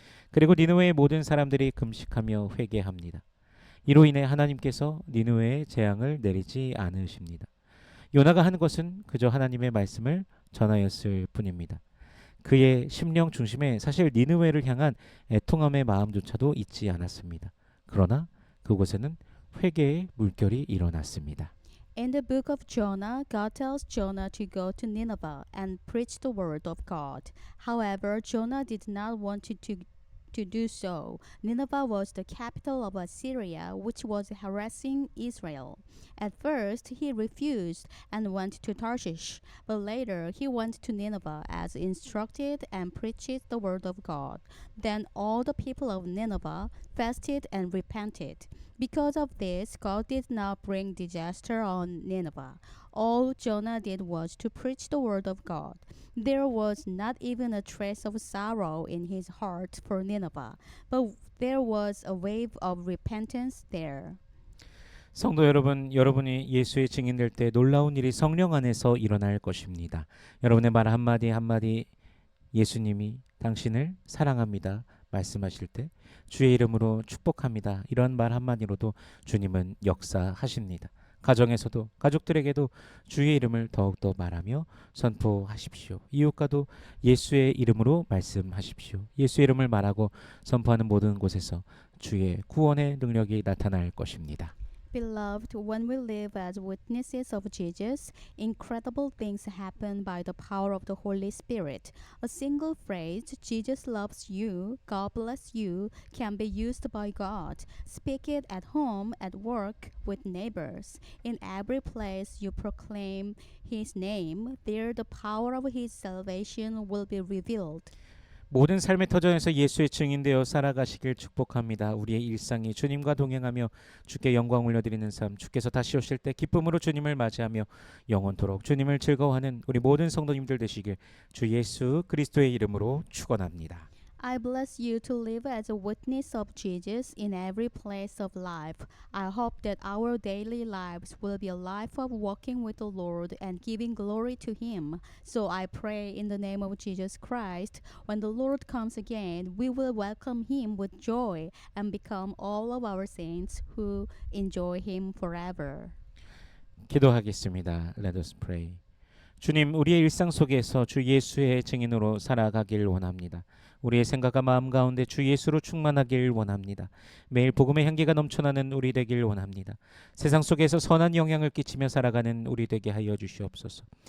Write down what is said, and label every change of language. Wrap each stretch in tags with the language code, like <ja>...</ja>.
<ko>그리고 니느웨의 모든 사람들이 금식하며 회개합니다. 이로 인해 하나님께서 니느웨에 재앙을 내리지 않으십니다. 요나가 한 것은 그저 하나님의 말씀을 전하였을 뿐입니다. 그의 심령 중심에 사실 니느웨를 향한 애통함의 마음조차도 있지 않았습니다. 그러나 그곳에는 회개의 물결이 일어났습니다.</ko> <en>In the book of Jonah, God tells Jonah to go to Nineveh and preach the word of God. However, Jonah did not want to do so. Nineveh was the capital of Assyria, which was harassing Israel. At first, he refused and went to Tarshish, but later he went to Nineveh as instructed and preached the word of God. Then all the people of Nineveh fasted and repented. Because of this, God did not bring disaster on Nineveh. All Jonah did was to preach the word of God. There was not even a trace of sorrow in his heart for Nineveh, but there was a wave of repentance there.</en> <ko>성도 여러분, 여러분이 예수의 증인될 때 놀라운 일이 성령 안에서 일어날 것입니다. 여러분의 말 한마디 한마디 예수님이 당신을 사랑합니다 말씀하실 때 주의 이름으로 축복합니다. 이런 말 한마디로도 주님은 역사하십니다. 가정에서도 가족들에게도 주의 이름을 더욱더 말하며 선포하십시오. 이웃과도 예수의 이름으로 말씀하십시오. 예수의 이름을 말하고 선포하는 모든 곳에서 주의 구원의 능력이 나타날 것입니다.</ko> <en>Beloved, when we live as witnesses of Jesus, incredible things happen by the power of the Holy Spirit. A single phrase, Jesus loves you, God bless you, can be used by God. Speak it at home, at work, with neighbors. In every place you proclaim His name, there the power of His salvation will be revealed.</en> <ko>모든 삶의 터전에서 예수의 증인되어 살아가시길 축복합니다. 우리의 일상이 주님과 동행하며 주께 영광 올려드리는 삶, 주께서 다시 오실 때 기쁨으로 주님을 맞이하며 영원토록 주님을 즐거워하는 우리 모든 성도님들 되시길 주 예수 그리스도의 이름으로 축원합니다.</ko> <en>I bless you to live as a witness of Jesus in every place of life. I hope that our daily lives will be a life of walking with the Lord and giving glory to Him. So I pray in the name of Jesus Christ, when the Lord comes again, we will welcome Him with joy and become all of our saints who enjoy Him forever.</en> <ko>기도하겠습니다.</ko> <en>Let us pray.</en> <ko>주님, 우리의 일상 속에서 주 예수의 증인으로 살아가길 원합니다. 우리의 생각과 마음 가운데 주 예수로 충만하길 원합니다. 매일 복음의 향기가 넘쳐나는 우리 되길 원합니다. 세상 속에서 선한 영향을 끼치며 살아가는 우리 되게 하여 주시옵소서.</ko>